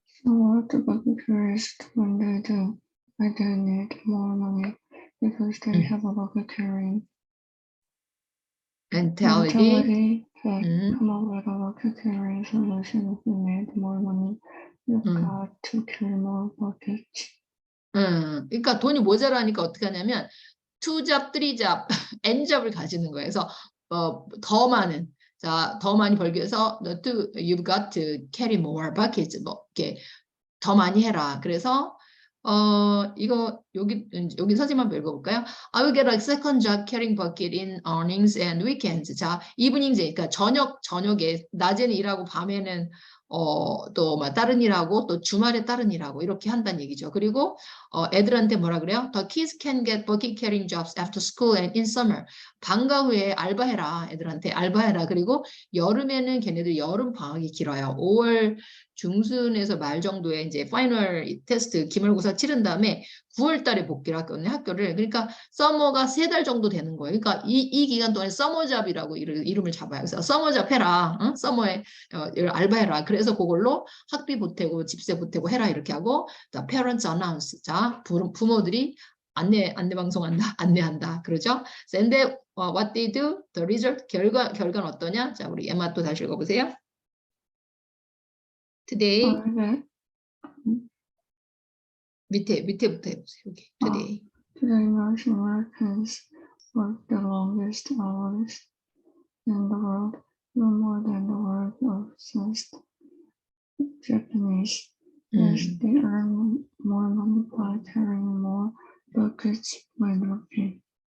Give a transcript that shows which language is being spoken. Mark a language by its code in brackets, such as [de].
[en] So what do bucket carriers do when they do? They need more money because they have a bucket carrying mentality. Come up with a bucket carrying solution. If you need more money, you've got to carry more buckets. [ko] 그러니까 돈이 모자라니까 어떻게 하냐면 2잡, 3잡, N잡을 가지는 거예요. 그래서 더 많이 벌기 위해서 [en] you've got to carry more buckets. [ko] 뭐 이렇게 더 많이 해라. 그래서 이거 여기 선생님 한번 읽어볼까요? [en] I will get a second job carrying bucket in evenings and weekends. [ko] 자, [en] evenings [ko] 그러니까 저녁에 낮에는 일하고 밤에는 또 뭐 다른 일하고 또 주말에 다른 일하고 이렇게 한다는 얘기죠. 그리고 애들한테 뭐라 그래요? [en] The kids can get bucket carrying jobs after school and in summer. [ko] 방과 후에 알바해라. 애들한테 알바해라. 그리고 여름에는 걔네들 여름 방학이 길어요. 5월 중순에서 말 정도에 이제 파이널 테스트 기말고사 치른 다음에 9월 달에 복귀를 학교를. 그러니까 서머가 3달 정도 되는 거예요. 그러니까 이 기간 동안에 서머잡이라고 이름을 잡아요. 그래서 서머잡 해라. 응? 서머에 알바해라. 그래서 그걸로 학비 보태고 집세 보태고 해라 이렇게 하고 자, [en] parents announce. [ko] 자, 부모들이 안내 방송한다. 안내한다. 그러죠? [en] And then what they do? The result [ko] 결과는 어떠냐? 자, 우리 엠마 또 다시 읽어보세요. Today 밑에부터 해보세요. 여기 today. [en] Today, Russian workers work the longest hours in the world, even more than the work of obsessed Japanese. Yes, they earn more money by carrying more buckets when working.